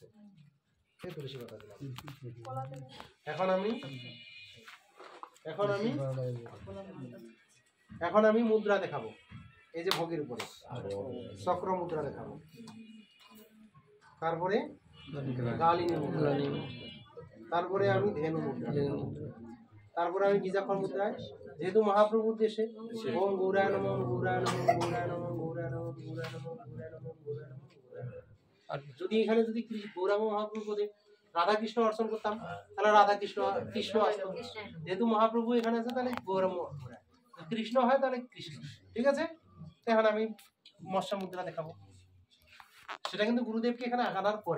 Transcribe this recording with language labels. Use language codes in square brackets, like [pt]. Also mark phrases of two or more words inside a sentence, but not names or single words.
[bn] এই তুলসী পাতা দিলাম। এখন আমি এখন আমি মুদ্রা দেখাবো, এই যে ভোগের উপরে চক্র মুদ্রা দেখাবো, তারপরে গালিনী মুদ্রা, তারপরে আমি ধেনু মুদ্রা, তারপরে আমি বীজাক্ষর মুদ্রায়, যেহেতু মহাপ্রভুর দেশে [sa] ওম গৌরায় নমঃ, ওম গৌরায় নমঃ, গৌরায় নমঃ, গৌরায় নমঃ, গৌরায় নমঃ, গৌরায় নমঃ, গৌরায় নমঃ, গৌরায় নমঃ। [bn] যদি এখানে যদি গৌরাঙ্গ মহাপ্রভু পদে রাধা কৃষ্ণ অর্চন করতাম তাহলে রাধা কৃষ্ণ কৃষ্ণ আসতো, যেহেতু মহাপ্রভু এখানে আছে তাহলে গৌরাঙ্গ, কৃষ্ণ হয় তাহলে কৃষ্ণ। ঠিক আছে, এখন আমি মৎস্য মুদ্রা দেখাবো, সেটা কিন্তু গুরুদেবকে এখানে আনার পরে।